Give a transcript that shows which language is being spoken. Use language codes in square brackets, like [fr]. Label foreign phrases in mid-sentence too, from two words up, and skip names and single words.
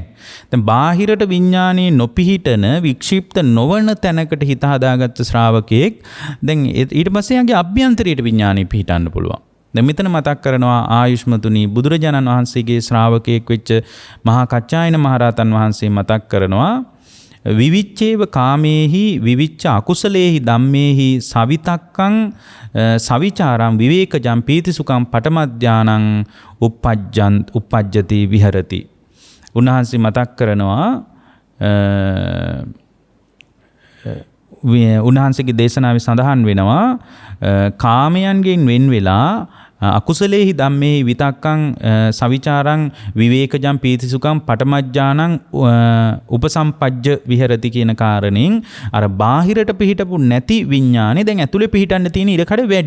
[si] දැන් බාහිරට විඥානීය නොපිහිටන වික්ෂිප්ත නොවන තැනකට හිත හදාගත්ත ශ්‍රාවකයෙක් දැන් ඊට පස්සේ යාගේ අභ්‍යන්තරයට විඥානීය පිහිටන්න පුළුවන්. දැන් මෙතන මතක් කරනවා ආයුෂ්මතුනි බුදුරජාණන් වහන්සේගේ ශ්‍රාවකයෙක් වෙච්ච මහා කච්චායන මහරහතන් වහන්සේ මතක් කරනවා [pi] විවිච්ඡේව කාමේහි විවිච්ඡ අකුසලේහි ධම්මේහි සවිතක්කං සවිචාරං විවේකජං පීතිසුඛං පඨමඥානං uppajjati විහෙරති. [si] උන්වහන්සේ මතක් කරනවා උන්වහන්සේගේ දේශනාවේ සඳහන් වෙනවා කාමයන්ගෙන් වෙන් වෙලා [pi] අකුසලේහි ධම්මේහි විතක්කං සවිචාරං විවේකජං පීතිසුඛං පඨමඥානං උපසම්පජ්ජ විහෙරති [si] කියන කාරණෙන් අර බාහිරට පිහිටපු නැති විඥානේ දැන් ඇතුලේ පිහිටන්න තියෙන ඉඩකඩ වැඩි.